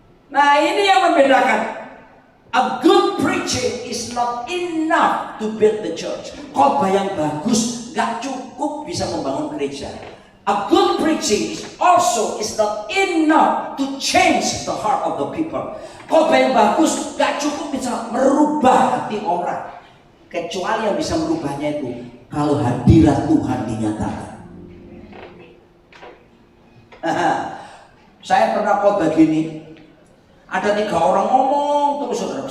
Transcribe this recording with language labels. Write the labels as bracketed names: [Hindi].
[Indonesian] Nah ini yang membedakan. [English] A good preaching is not enough to build the church. [Indonesian] Khotbah yang bagus gak cukup bisa membangun gereja. [English] A good preaching also is not enough to change the heart of the people. [Indonesian] Khotbah yang bagus gak cukup bisa merubah hati orang. Kecuali yang bisa merubahnya itu kalau hadirat Tuhan dinyatakan. Saya pernah khotbah gini. Ada 3 orang ngomong terus saudara.